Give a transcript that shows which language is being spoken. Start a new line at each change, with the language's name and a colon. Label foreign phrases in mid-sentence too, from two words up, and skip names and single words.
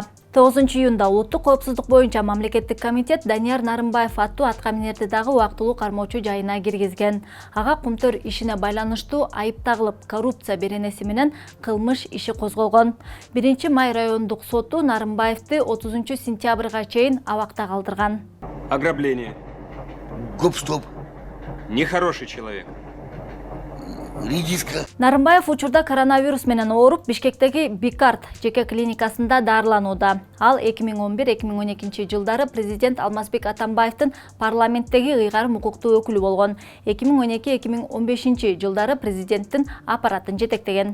Kyrgyz: 9 июнда улуттук коопсуздук боюнча мамлекеттик комитет Данияр Нарымбаев аттуу аткаминерди дагы убактылуу кармоочу жайына киргизген. Ага Кумтөр ишине байланыштуу айып тагылып, коррупция беренеси менен кылмыш иши козголгон. 1 май райондук соту Нарымбаевди 30 сентябрга чейин абакта калтырган.
Russian: Ограбление. Гоп-стоп. Нехороший человек. Редиска.
Kyrgyz: Нарымбаев учурда коронавирус менен ооруп Бишкектеги Бикарт жеке клиникасында дарыланууда. Ал 2011-2012 жылдары президент Алмазбек Атамбаевдин парламенттеги ыйгарым укуктуу өкүлү болгон. 2012-2015 жылдары президенттин аппаратын жетектеген.